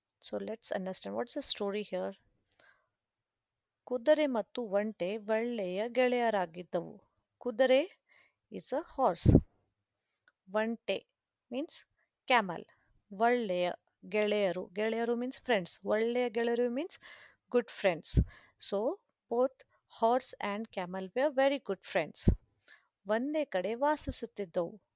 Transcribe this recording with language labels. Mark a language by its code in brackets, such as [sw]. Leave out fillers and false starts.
[en] So let's understand what's the story here. [kn] ಕುದುರೆ ಮತ್ತು ಒಂಟೆ ಒಳ್ಳೆಯ ಗೆಳೆಯರಾಗಿದ್ದವು. ಕುದುರೆ [en] is a horse. [kn] ಒಂಟೆ [en] means camel. [kn] ಒಳ್ಳೆಯ ಗೆಳೆಯರು [en] means friends. ಒಳ್ಳೆಯ ಗೆಳೆಯರು means good friends. So both horse and camel were very good friends. [kn] ಒಂದೇ ಕಡೆ ವಾಸಿಸುತ್ತಿದ್ದವು.